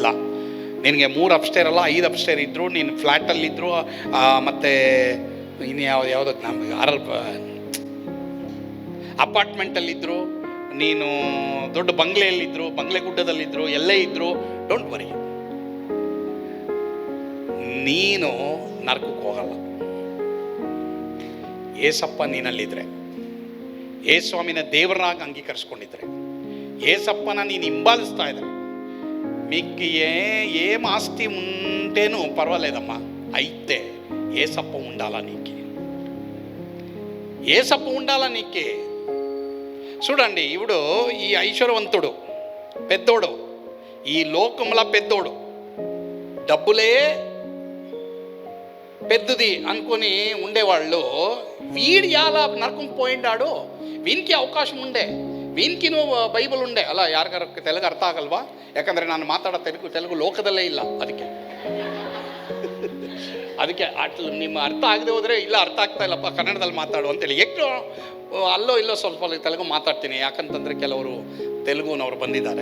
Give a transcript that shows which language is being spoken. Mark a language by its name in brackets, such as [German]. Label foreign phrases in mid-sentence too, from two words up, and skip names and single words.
[Kannada] ನಿನಗೆ 3 ಅಪ್ಸ್ಟೇರ್ ಅಲ್ಲ, 5 ಅಪ್ಸ್ಟೇರ್ ಇದ್ದರು, ನೀನು ಫ್ಲ್ಯಾಟಲ್ಲಿದ್ದರು, ಮತ್ತು ಇನ್ನು ಯಾವುದಕ್ಕೆ ನಮಗೆ ಅಪಾರ್ಟ್ಮೆಂಟಲ್ಲಿದ್ದರು, ನೀನು ದೊಡ್ಡ ಬಂಗ್ಲೆಯಲ್ಲಿದ್ದರು, ಬಂಗ್ಲೆ ಗುಡ್ಡದಲ್ಲಿದ್ದರು, ಎಲ್ಲೇ ಇದ್ದರು, [English] don't worry, [Kannada] ನೀನು ನರಕಕ್ಕೆ ಹೋಗಲ್ಲ. ಏಸಪ್ಪ ನೀನಲ್ಲಿದ್ದರೆ, ಯೇಸುಸ್ವಾಮಿನ ದೇವರನ್ನಾಗಿ ಅಂಗೀಕರಿಸ್ಕೊಂಡಿದ್ರೆ, ಏಸಪ್ಪನ ನೀನು ಹಿಂಬಾಲಿಸ್ತಾ ಇದ್ದಾರೆ, [Telugu] మీకు ఏం ఆస్తి ఉంటేనూ పర్వాలేదమ్మా, అయితే ఏసప్ప ఉండాలా నీకే, ఏసప్ప ఉండాలా నీకే. చూడండి, ఇప్పుడు ఈ ఐశ్వర్యవంతుడు పెద్దోడు, ఈ లోకంలో పెద్దోడు, డబ్బులే పెద్దది అనుకొని ఉండేవాళ్ళు, వీడు ఎలా నరకం పోయిండాడు, వీనికి అవకాశం ఉండే, వీనికి బైబిల్ ఉండే అల్ల. [Kannada] ಯಾರಿಗಾರ ತೆಲುಗು ಅರ್ಥ ಆಗಲ್ವಾ? ಯಾಕಂದರೆ ನಾನು ಮಾತಾಡೋ ತೆಲುಗು ಲೋಕದಲ್ಲೇ ಇಲ್ಲ. ಅದಕ್ಕೆ ಅಟ್ಲು ನಿಮ್ಮ ಅರ್ಥ ಆಗದೆ ಹೋದರೆ, ಇಲ್ಲ ಅರ್ಥ ಆಗ್ತಾ ಇಲ್ಲಪ್ಪ ಕನ್ನಡದಲ್ಲಿ ಮಾತಾಡು ಅಂತೇಳಿ ಎಷ್ಟು ಅಲ್ಲೋ ಇಲ್ಲೋ ಸ್ವಲ್ಪ ತೆಲುಗು ಮಾತಾಡ್ತೀನಿ. ಯಾಕಂತಂದರೆ ಕೆಲವರು ತೆಲುಗುನವರು ಬಂದಿದ್ದಾರೆ.